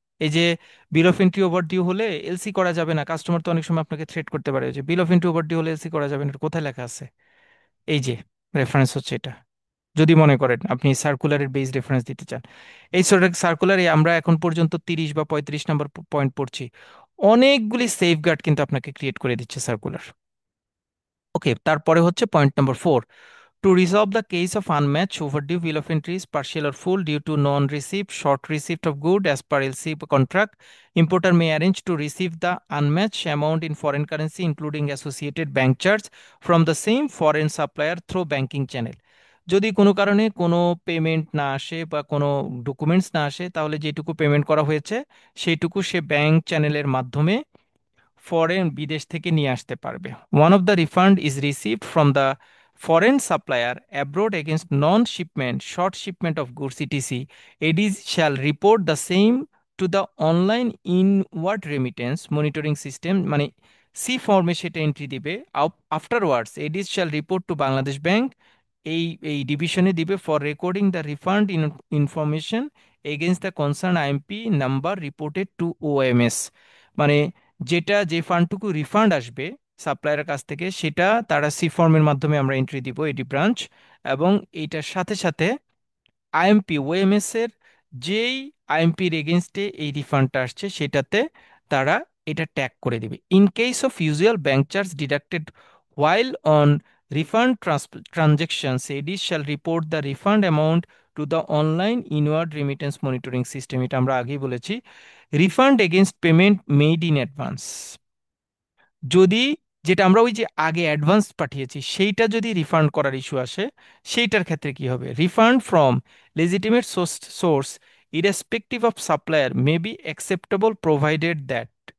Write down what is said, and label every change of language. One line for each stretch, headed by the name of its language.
Bangla: এই যে বিল of entry over due হলে এলসি করা যাবে না, কাস্টমার তো অনেক সময় আপনাকে থ্রেট করতে পারে যে বিল অফ এন্ট্রি ওভার ডিউ হলে এলসি করা যাবে না, এটা কোথায় লেখা আছে? এই যে রেফারেন্স হচ্ছে এটা, যদি মনে করেন আপনি সার্কুলারের বেস রেফারেন্স দিতে চান। এই সার্কুলারে আমরা এখন পর্যন্ত 30 বা 35 নম্বর পয়েন্ট পড়ছি। অনেকগুলি সেফগার্ড কিন্তু আপনাকে ক্রিয়েট করে দিচ্ছে সার্কুলার।
English: okay,
Bangla: তারপরে হচ্ছে point number
English: 4: to resolve the case of unmatched overdue bill of entries, partial or full, due to non-receipt, short receipt of good as per LC contract, importer may arrange to receive the unmatched amount in foreign currency, including associated bank charge, from the same foreign supplier through banking channel.
Bangla: যদি কোনো কারণে কোনো payment না আসে বা কোনো documents না আসে, তাহলে যেটুকু পেমেন্ট করা হয়েছে সেইটুকু সে ব্যাংক চ্যানেলের মাধ্যমে ফরেন বিদেশ থেকে নিয়ে আসতে পারবে।
English: One of the refund is received from the foreign supplier abroad against non-shipment, short shipment of goods etc. ADs shall report the same to the online inward remittance monitoring system,
Bangla: মানে C ফর্মে সেটা entry দিবে।
English: afterwards ADs shall report to Bangladesh bank,
Bangla: এই এই ডিভিশনে দিবে,
English: For recording the refund information against the concern IMP number reported to OMS.
Bangla: মানে যেটা যে ফান্ডটুকু রিফান্ড আসবে সাপ্লায়ারের কাছ থেকে, সেটা তারা সি ফর্মের মাধ্যমে আমরা এন্ট্রি দিব এডি ব্রাঞ্চ, এবং এইটার সাথে সাথে আইএমপি ওএমএস এর যেই আইএমপির এগেনস্টে এই রিফান্ডটা আসছে সেটাতে তারা এটা ট্যাগ করে দিবে।
English: In case of usual bank charge deducted while on refund transactions, ADs shall report the refund amount to the online inward remittance monitoring system।
Bangla: এটা আমরা আগেই বলেছি।
English: refund against payment made in advance,
Bangla: যদি যেটা আমরা ওই যে আগে অ্যাডভান্স পাঠিয়েছি সেইটা যদি রিফান্ড করার ইস্যু আসে, সেইটার ক্ষেত্রে কি হবে?
English: Refund from legitimate source irrespective of supplier may be acceptable provided that.